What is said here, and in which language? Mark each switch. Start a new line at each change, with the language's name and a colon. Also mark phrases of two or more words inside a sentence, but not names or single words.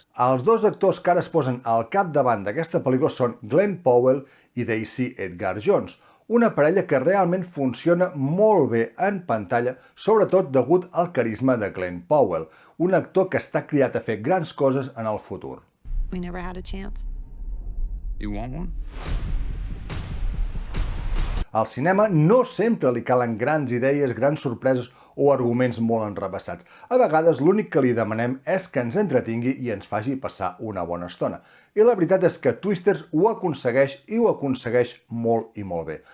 Catalan: Els 2 actors que ara es posen al capdavant d'aquesta pel·lícula són Glenn Powell i Daisy Edgar Jones, una parella que realment funciona molt bé en pantalla, sobretot degut al carisma de Glenn Powell, un actor que està criat a fer grans coses en el futur.
English: We never had a chance. You want one?
Catalan: Al cinema no sempre li calen grans idees, grans sorpreses o arguments molt enrevessats. A vegades l'únic que li demanem és que ens entretingui i ens faci passar una bona estona. I la veritat és que Twisters ho aconsegueix i ho aconsegueix molt i molt bé.